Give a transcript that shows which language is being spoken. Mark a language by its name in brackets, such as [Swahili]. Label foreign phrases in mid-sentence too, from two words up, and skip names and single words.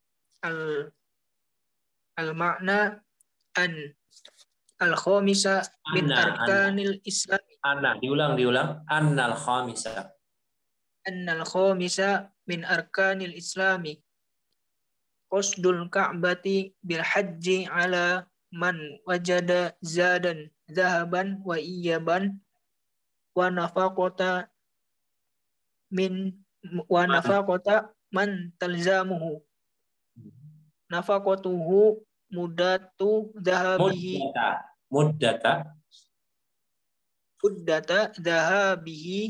[Arabic] المعنى أن الخامس من أركان الإسلام. Diulang. أن الخامس. أن الخامس من أركان الإسلام قصد الكعبة بالحج على من وجد زادا ذهابا وإيابا ونفقة من ونفقة من تلزمه نفقته مدة ذهابه muddata zahabihi